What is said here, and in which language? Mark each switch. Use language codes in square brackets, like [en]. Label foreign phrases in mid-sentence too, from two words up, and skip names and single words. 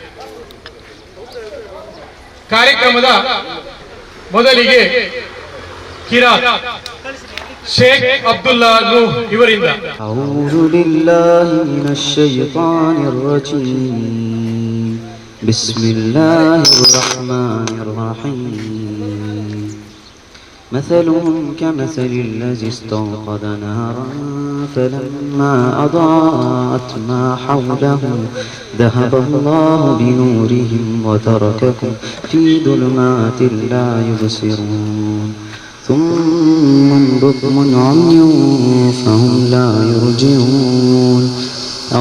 [kn] ಕಾರ್ಯಕ್ರಮದ ಮೊದಲಿಗೆ ಕಿರಾತ್ ಶೇಖ್ ಅಬ್ದುಲ್ಲಾ ನೂಹ್ ಇವರಿಂದ [ar] أعوذ بالله من الشيطان الرجيم بسم الله الرحمن الرحيم مثلهم كمثل الذي استوقد نارا فلما أضاءت ما حوله ذهب الله بنورهم وترككم في ظلمات لا يبصرون ثم بكم عمي فهم لا يرجعون أو